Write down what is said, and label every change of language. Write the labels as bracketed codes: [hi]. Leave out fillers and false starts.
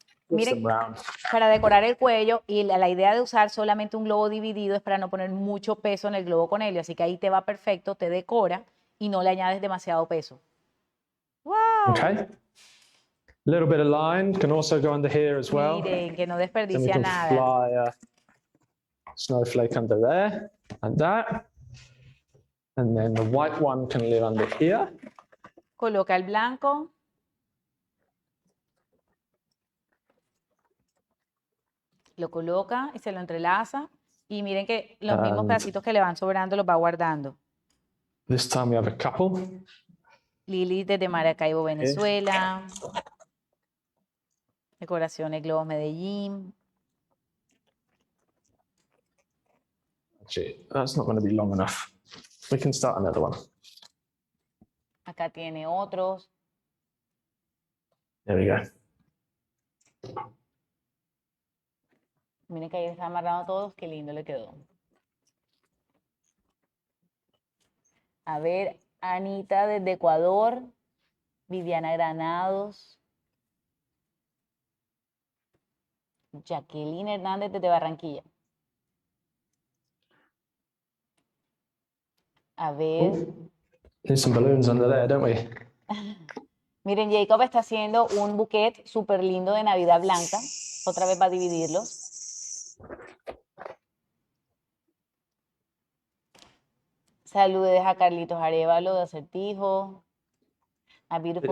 [es] Miren, para decorar el cuello, y la idea de usar solamente un globo dividido es para no poner mucho peso en el globo con helio, así que ahí te va perfecto, te decora y no le añades demasiado peso. Wow. Okay. [en] A little bit of line can also go under here as well. [es] Miren, que no [en] Then we [es] desperdicia [en] can [es] nada. [en] fly a snowflake under there, and that. And then the white one can live under here. [es] Coloca el blanco. Lo coloca y se lo entrelaza. Y miren que los mismos pedacitos que le van sobrando los va guardando. [en] This time we have a couple. [es] Lili desde Maracaibo, Venezuela. Decoraciones Globos Medellín. [en] Actually, that's not going to be long enough. We can start another one. [es] Acá tiene otros. [en] There we go. [es] Miren que ahí está amarrado todos. Qué lindo le quedó. A ver, Anita desde Ecuador. Viviana Granados. Jacqueline Hernández desde Barranquilla. A ver. [en] There's some balloons under there, don't we? [es] Miren, Jacob está haciendo un bouquet súper lindo de Navidad Blanca. Otra vez va a dividirlos. Saludes a Carlitos Arevalo de Acertijo. [en] A beautiful